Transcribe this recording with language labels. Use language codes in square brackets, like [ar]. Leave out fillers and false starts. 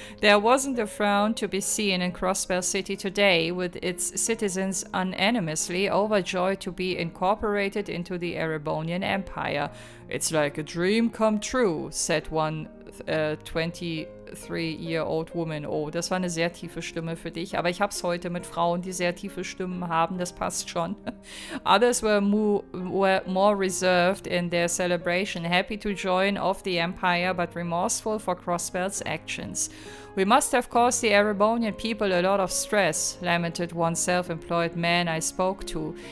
[en] There wasn't a frown to be seen in Crossspell City today, with its citizens unanimously overjoyed to be incorporated into the Erebonian Empire. It's like a dream come true, said one 20 33-year-old woman. [de] Oh, das war eine sehr tiefe Stimme für dich. Aber ich hab's heute mit Frauen, die sehr tiefe Stimmen haben. Das passt schon. [en] Others were more reserved in their celebration, happy to join of the empire, but remorseful for Crossbell's actions. We must have caused the Erebonian people a lot of stress, lamented one self-employed man I spoke to.